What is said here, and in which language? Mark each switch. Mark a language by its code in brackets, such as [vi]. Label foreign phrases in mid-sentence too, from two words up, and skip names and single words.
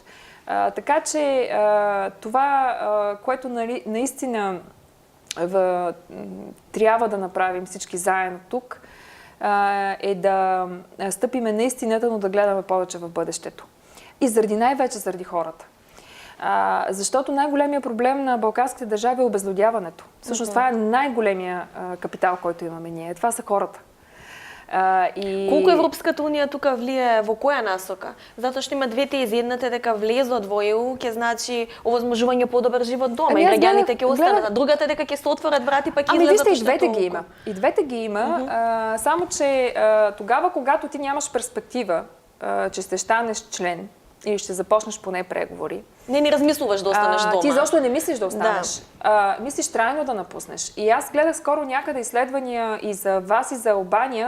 [bg] Така че това, което наистина трябва да направим всички заедно тук, е да стъпиме на истината, но да гледаме повече в бъдещето. И най-вече заради хората. Защото най-големият проблем на балканските държави е обезлюдяването. Всъщност това е най-големия капитал, който имаме ние. Това са хората. [mk] Колку Европската унија тука влие во која насока? Затоа што има двете изедната дека влезот во ЕУ ќе значи овозможување подобар живот дома и граѓаните ќе останат, а другата дека ќе се отворат врати па ќе излезат. И двете ги има. [bg] И двете ги има, само че тогава когато ти нямаш перспектива, че ще станеш член или ще започнеш поне преговори. [mk] Не ни размислуваш да останеш дома. [bg] Ти защо не мислиш да останеш. Мислиш трайно да напуснеш. И аз гледах скоро някъде изследвания и за вас, и за Албания.